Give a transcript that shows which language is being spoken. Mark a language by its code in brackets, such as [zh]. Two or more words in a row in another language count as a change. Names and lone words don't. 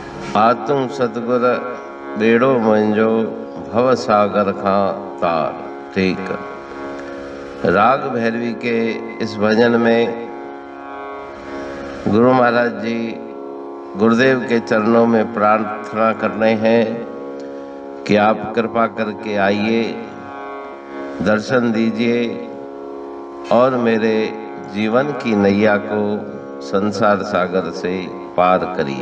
[sd] आतू सतगुर बेड़ो मुंहिंजो भव सागर खां तार। ठीक। [hi] राग भैरवी के इस भजन में गुरु महाराज जी गुरुदेव के चरणों में प्रार्थना करने हैं कि आप कृपा करके आइए, दर्शन दीजिए और मेरे जीवन की नैया को संसार सागर से पार करिए।